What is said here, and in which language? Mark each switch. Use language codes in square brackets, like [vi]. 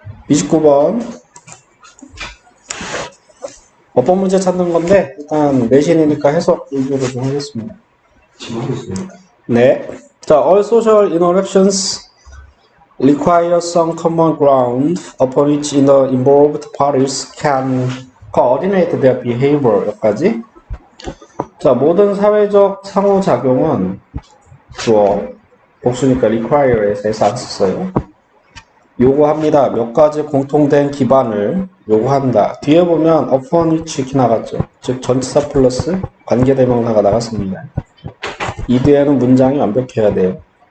[ko] 29번 어법 문제 찾는 건데 일단 내신이니까 해석 위주로 좀 하겠습니다. 네. [en] 자, all social interactions require some common ground upon which the involved parties can coordinate their behavior. [ko] 여기까지. 자, 모든 사회적 상호작용은 주어, 복수니까 require에서 안 썼어요. 요구합니다. 몇 가지 공통된 기반을 요구한다. 뒤에 보면 upon which 이렇게 나갔죠. 즉 전치사 플러스 관계대명사가 나갔습니다. 이 뒤에는 문장이 완벽해야 돼요.